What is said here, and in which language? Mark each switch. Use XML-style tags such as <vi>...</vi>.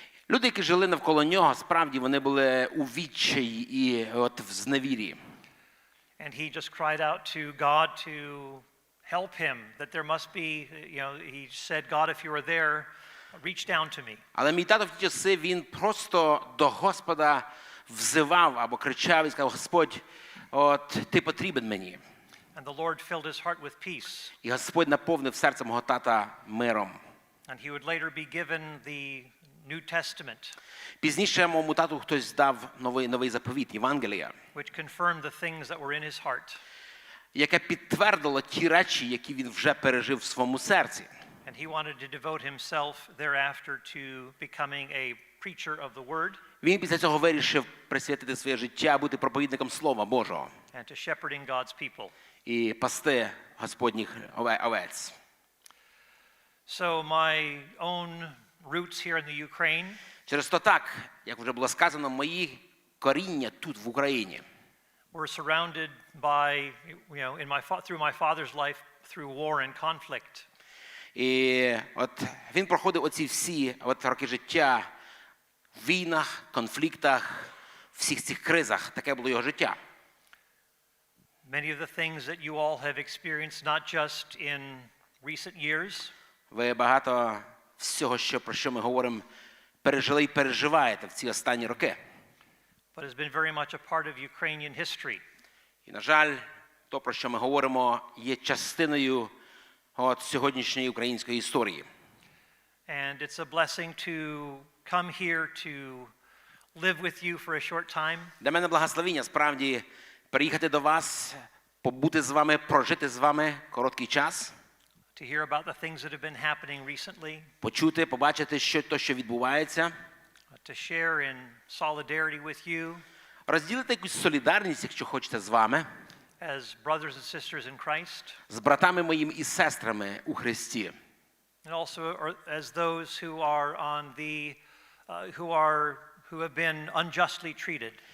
<uk>Люди, які жили навколо нього, справді вони були у відчаї і в зневірі.</uk> <en>And he just cried out to God to help him, that there must be, he said, God, if you are there, reach down to me.</en> <uk>Але мій тато в ті часи, він просто до Господа взивав або кричав і сказав: Господь, ти потрібен мені.</uk> <en>And the Lord filled his heart with peace.</en> <uk>І Господь наповнив серце мого тата миром.</uk> <en>And he would later be given the New Testament,</en> <uk>Пізніше моєму тату хтось дав новий заповіт, Євангелія,</uk> <en>which confirmed the things that were in his heart.</en> <uk>яке підтвердило ті речі, які він вже пережив в своєму серці.</uk> <en>And he wanted to devote himself thereafter to becoming a preacher of the word.</en> <uk>Він після цього вирішив присвятити своє життя, бути проповідником Слова Божого</uk> <en>And to shepherding God's people.</en> <uk>і пасти Господніх овець.</uk> <en>So my own roots here in the Ukraine</en> <uk>Через то так, як вже було сказано, мої коріння тут, в Україні.</uk> <en>were surrounded by, through my father's life, through war and conflict.</en> <uk>І от він проходив оці всі роки життя в війнах, конфліктах, всіх цих кризах. Таке було його життя.</uk> <en>Many of the things that you all have experienced, not just in recent years,</en> <uk>Ви багато всього, про що ми говоримо, пережили і переживаєте в ці останні роки.</uk> <en>but has been very much a part of Ukrainian history.</en> <uk>І, на жаль, то, про що ми говоримо, є частиною сьогоднішньої української історії.</uk> <en>And it's a blessing to come here to live with you for a short time.</en> <uk>Для мене благословіння, справді, приїхати до вас, побути з вами, прожити з вами короткий час,</uk> <en>To hear about the things that have been happening recently,</en> <uk>почути, побачити, що відбувається,</uk> <en>to share in solidarity with you</en> <uk>розділити якусь солідарність, якщо хочете, з вами,</uk> <en>as brothers and sisters in Christ,</en> <uk>з братами моїми і сестрами у Христі.</uk> <en>and also as those who are on the who have been unjustly treated.</en>